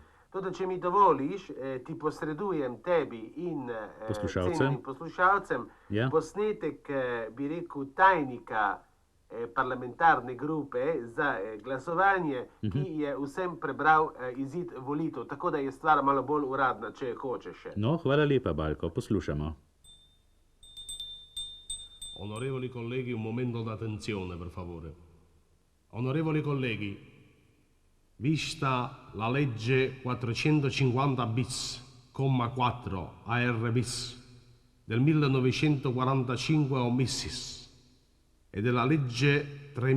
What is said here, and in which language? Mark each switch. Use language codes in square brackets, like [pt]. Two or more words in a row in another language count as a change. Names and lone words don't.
[sl] Toda, če mi dovoliš, ti posredujem tebi in cenjenim poslušalcem posnetek, bi rekel, tajnika parlamentarne grupe za glasovanje, ki je vsem prebral izid volitev, tako da je stvar malo bolj uradna, če hočeš. No, hvala lepa, Balko, poslušamo. [it] Onorevoli colleghi, un momento d'attenzione, per favore. Onorevoli colleghi, vista la legge 450 bis, comma 4 AR bis del 1945 omissis e della legge